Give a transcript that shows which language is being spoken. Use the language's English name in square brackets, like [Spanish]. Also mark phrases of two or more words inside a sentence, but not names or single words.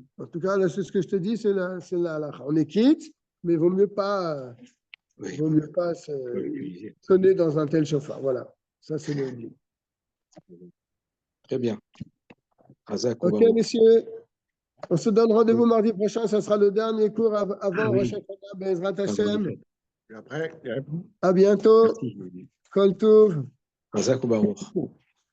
[French] En tout cas, là, c'est ce que je te dis, c'est la halakha. On est quitte, mais il vaut mieux pas sonner dans un tel chauffard. Voilà, ça c'est le dit. Très bien. Ok, messieurs, on se donne rendez-vous mardi prochain. Ça sera le dernier cours avant Rosh Hashanah, [Hebrew] בעזרת השם. [French] Et après, À bientôt. [Hebrew] כל טוב. חזק וברוך.